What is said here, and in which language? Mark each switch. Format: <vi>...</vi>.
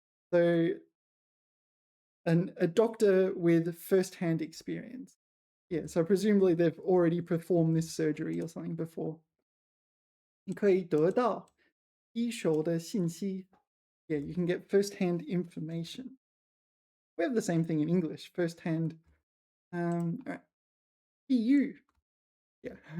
<en>So, a doctor with first-hand experience. Yeah, so presumably they've already performed this surgery or something before.</en> <zh>你可以得到一手的信息.</zh> <en>Yeah, you can get first-hand information. We have the same thing in English, first-hand. All right. EU. Yeah.</en>